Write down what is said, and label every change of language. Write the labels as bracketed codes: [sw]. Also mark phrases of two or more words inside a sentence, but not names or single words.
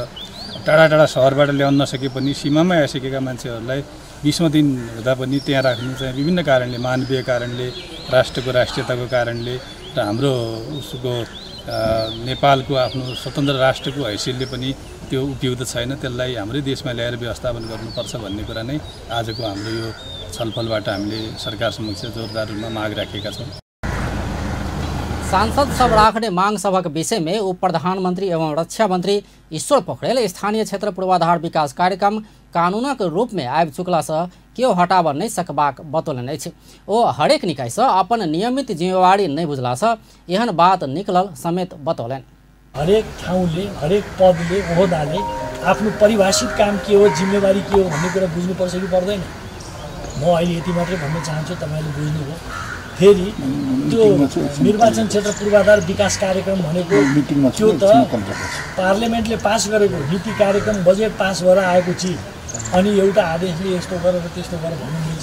[ne] टाढा टाढा सहरबाट ल्याउन नसके पनि सीमामै आइसकेका मान्छेहरूलाई 20औं दिन हुँदा पनि त्यहाँ राख्नु चाहिँ विभिन्न कारणले, मानवीय कारणले, राष्ट्रको राष्ट्रियताको कारणले र हाम्रो उसको नेपालको आफ्नो स्वतन्त्र राष्ट्रको हैसियतले पनि त्यो उपयुक्त छैन। त्यसलाई हाम्रै देशमा ल्याएर व्यवस्थापन गर्नुपर्छ भन्ने कुरा नै आजको हाम्रो यो छलफलबाट हामीले सरकार समक्ष जोरदार रूपमा माग राखेका छौँ। [mai] सांसद सब राख्ने मांग सभक विषय में उप प्रधानमंत्री एवं रक्षा मंत्री ईश्वर पोखरेल स्थानीय क्षेत्र पूर्वाधार विकास कार्यक्रम कानूनक रूप में आबि चुकला से केओ हटाब नहीं सकबाक बतौलनि अछि। ओ हरेक निकाय से अपन नियमित जिम्मेवारी नहीं बुझला से एहन बात निकलल समेत बतौलनि। [ne] हरेक ठाउँले, हरेक पदले, ओहदाले आफ्नो परिभाषित काम के हो, जिम्मेवारी के हो भन्ने कुरा बुझ्नुपर्छ कि पर्दैन। म अहिले यति मात्रै भन्न चाहन्छु, तपाईले बुझ्नुभयो। फेरि त्यो निर्वाचन क्षेत्र पूर्वाधार विकास कार्यक्रम भनेको त्यो त पार्लियामेन्टले पास गरेको नीति कार्यक्रम बजेट पास भएर आएको चिज, अनि एउटा आदेशले यस्तो गरेर त्यस्तो गरेर भन्नु मिल्छ?